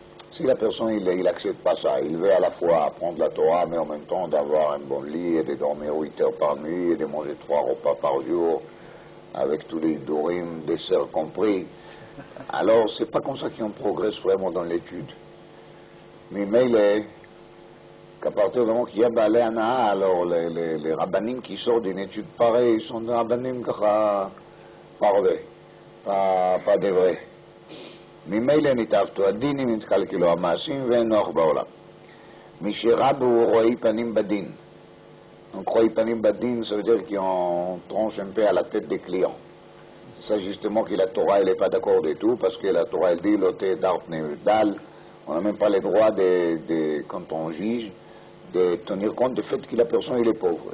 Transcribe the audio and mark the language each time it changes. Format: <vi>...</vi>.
<fr>Si la personne il n'accepte pas ça, il veut à la fois apprendre la Torah, mais en même temps d'avoir un bon lit, et de dormir 8 heures par nuit, et de manger 3 repas par jour, avec tous les dorim, desserts compris, alors c'est pas comme ça qu'on progresse vraiment dans l'étude. Mais il est qu'à partir du moment qu'il y a Baalei Hana, alors les rabbanim qui sortent d'une étude pareille sont des rabbanim parfaits, pas des vrais.</fr> <he>ממילא נתעבתו הדינים, נתקלקלו המעשים ואין נוח בעולם. מי שרבו רואי פנים בדין.</he> <fr>Donc</fr> <he>רואי פנים בדין,</he> <fr>ça veut dire qu'on tranche un peu à la tête des clients. C'est justement que la Torah elle n'est pas d'accord du tout, parce que la Torah elle dit l'oté d'art dal, on n'a même pas le droit quand on juge, de tenir compte du fait que la personne il est pauvre.</fr>